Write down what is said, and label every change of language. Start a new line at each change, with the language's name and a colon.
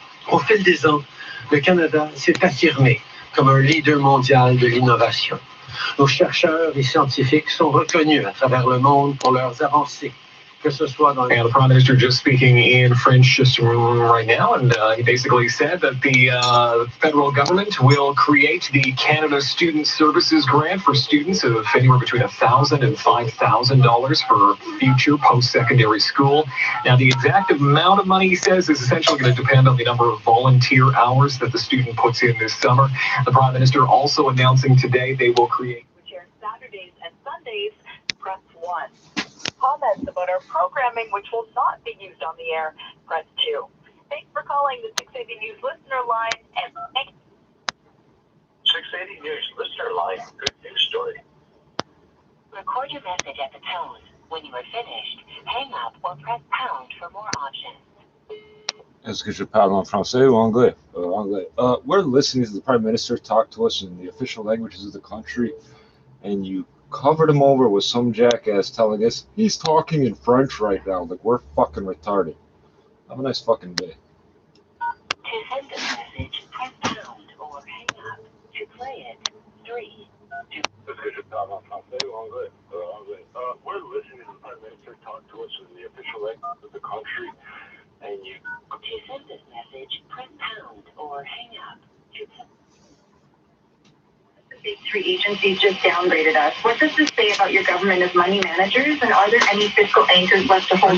French: Au fil des ans, le Canada s'est affirmé comme un leader mondial de l'innovation. Nos chercheurs et scientifiques sont reconnus à travers le monde pour leurs avancées.
English: And the Prime Minister just speaking in French just right now, and he basically said that the federal government will create the Canada Student Services Grant for students of anywhere between $1,000 and $5,000 for future post-secondary school. Now, the exact amount of money, he says, is essentially going to depend on the number of volunteer hours that the student puts in this summer. The Prime Minister also announcing today they will create... Which airs Saturdays and Sundays, press 1. Comments about our programming which will not be used on the air, press 2. Thanks for calling the 680 News listener line and 680 News listener line. Good news story. Record your message at the tone. When you are finished, hang up or press pound for more options.
French: Est-ce que je parle en français ou anglais? Anglais.
English: We're listening to the Prime Minister talk to us in the official languages of the country, and you covered him over with some jackass telling us he's talking in French right now. Like, we're fucking retarded. Have a nice fucking day. To send this message, press pound or hang up. To play it, 3.
French: Est-ce que je parle en français ou anglais? Anglais.
English: We're listening to the Prime Minister talk to us in the official language of the country, and you... To send this message, press pound or hang up. Big three agencies just downgraded us. What does this say about your government as money managers, and are there any fiscal anchors left to hold on?